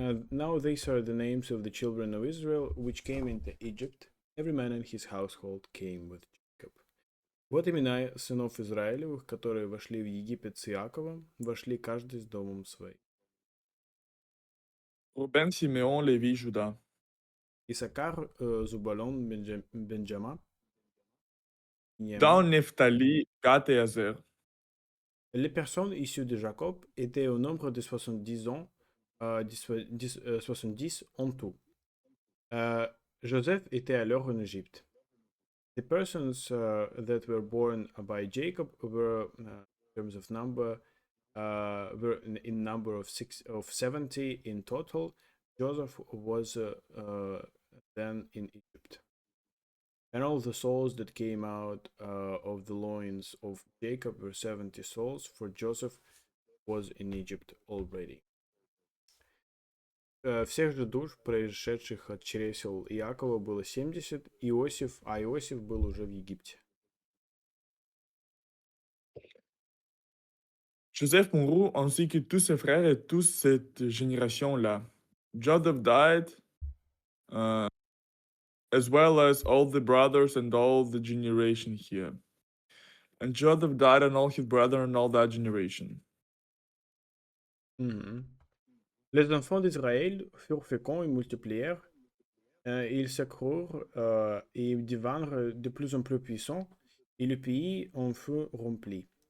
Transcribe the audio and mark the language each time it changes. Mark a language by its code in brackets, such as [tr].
[en] Now these are the names of the children of Israel which came into Egypt. Every man in his household came with Jacob. [ru] Вот имена сынов Израилевых, которые вошли в Египет с Иаковом, вошли каждый с домом своим. [fr] Ruben, Siméon, Lévi, Juda. [ru] Исакар, Зубалон, Бенджамин, [fr] Dans Niamin. Nephtali, Gad et Azer. Les personnes issues de Jacob étaient au nombre de 70 ans, 70 en tout. Euh, Joseph était alors en Égypte. [en] The persons that were born by Jacob were, in terms of number, were in number of 70 in total. Joseph was then in Egypt. And all the souls that came out of the loins of Jacob were 70 souls, for Joseph was in Egypt already. [ru] Всех же душ, происшедших от чресел Иакова, было 70, а Иосиф был уже в Египте. [fr] Joseph mourut ainsi que tous ses frères et toute cette génération-là. [en] Joseph died, uh, as well as all the brothers and all the generation here. And Joseph died and all his brethren and all that generation. Mhm. [fr] Les enfants d'Israël furent féconds et multiplièrent, ils s'accrurent et devinrent de plus en plus puissants, et le pays en fut rempli.